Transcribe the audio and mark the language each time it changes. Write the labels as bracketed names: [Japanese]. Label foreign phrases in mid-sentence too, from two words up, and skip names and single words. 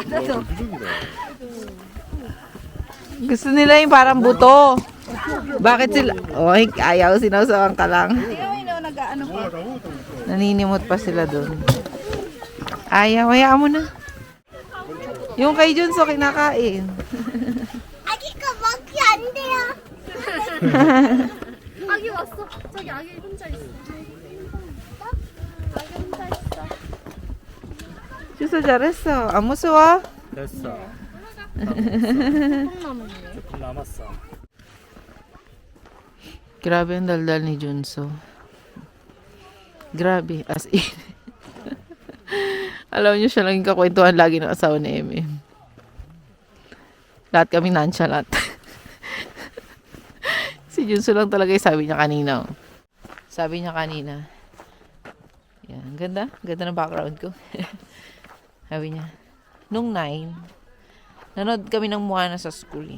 [Filipino] Gusto nila yung parang buto. Bakit sila? Oy, ayaw, sinawsawan ka lang. Nag-ano pa. Naninimot pa sila doon. Ayaw, hayaan mo na. Yung kay Junso kinakain. [Korean] 아기가 먹기 안 돼요. 아기 왔어. 저기 아기 혼자 있어. 아기 혼자 있어. Junso, 잘했어. 안 무서워? 됐어. 콩나물이네. 조금 남았어. [Filipino] Grabe ang daldal ni Junso. Grabe, [English] as in. [Filipino] Alam niyo, siya lang yung kakwentuhan lagi ng asawa ni Eme. Lahat kami nonchalant. Si Junso lang talaga yung sabi niya kanina. Oh. Sabi niya kanina, yan, ganda ng background ko. Sabi niya, nung 9, nanood kami ng Moana sa school.